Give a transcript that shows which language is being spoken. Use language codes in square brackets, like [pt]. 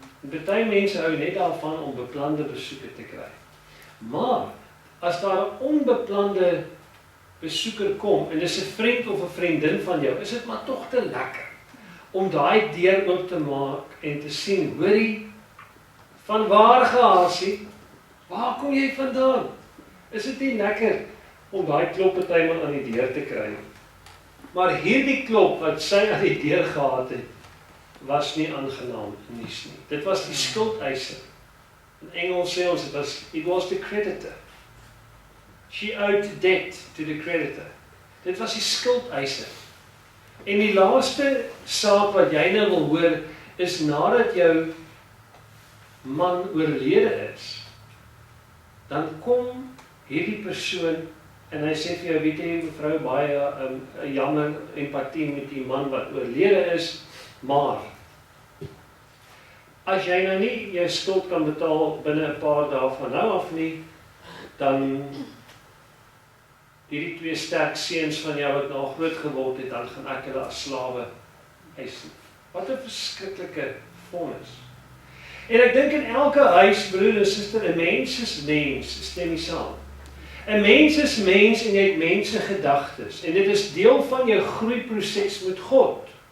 [af] Party mense hou net daarvan om beplande besoeke te kry. Maar, as daar 'n onbeplande besoeker kom, en dis 'n vriend of 'n vriendin van jou, is dit maar tog te lekker om daai deur oop te maak en te sien, hoorie, van waar gehaasie, waar kom jy vandaan? Is dit nie lekker om daai klop partymal aan die deur te kry? Maar hierdie klop wat sy aan die deur gehad het, was nie aangenaam nuus nie. Dit was die skuldeiser. In Engels sê ons, [en] it was the creditor. She owed debt to the creditor. [af] Dit was die skuldeiser. En die laaste saak wat jy nou wil hoor, is nadat jou man oorlede is, dan kom hierdie persoon En hy sê vir jou, weet jy, mevrou, baie jammer empatie met die man wat oorlede is, maar as jy nou nie jou skuld kan betaal binne 'n paar dae van nou af nie, dan hierdie 2 sterk seuns van jou wat nou groot geword het, dan gaan ek hulle as slawe eis. Wat 'n verskriklike vonnis. En ek dink in elke huis, broer en suster, 'n mens is mens, stem nie saam. 'n Mens is mens en jy het mense gedagtes. En dit is deel van jou groeiproses met God.